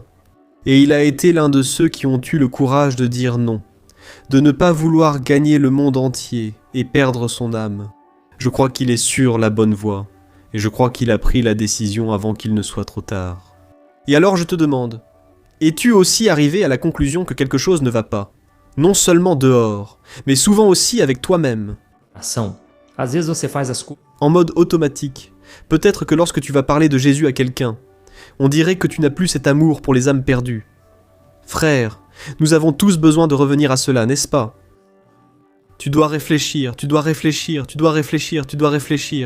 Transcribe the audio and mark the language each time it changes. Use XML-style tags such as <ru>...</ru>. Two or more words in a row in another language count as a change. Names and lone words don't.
<fr>Et il a été l'un de ceux qui ont eu le courage de dire non, de ne pas vouloir gagner le monde entier et perdre son âme. Je crois qu'il est sur la bonne voie, et je crois qu'il a pris la décision avant qu'il ne soit trop tard. Et alors je te demande, es-tu aussi arrivé à la conclusion que quelque chose ne va pas? Non seulement dehors, mais souvent aussi avec toi-même.</fr> <pt>Ação. Às vezes você faz as coisas</pt> <fr>En mode automatique. Peut-être que lorsque tu vas parler de Jésus à quelqu'un, on dirait que tu n'as plus cet amour pour les âmes perdues. Frère, nous avons tous besoin de revenir à cela, n'est-ce pas? Tu dois réfléchir, tu dois réfléchir, tu dois réfléchir, tu dois réfléchir.</fr>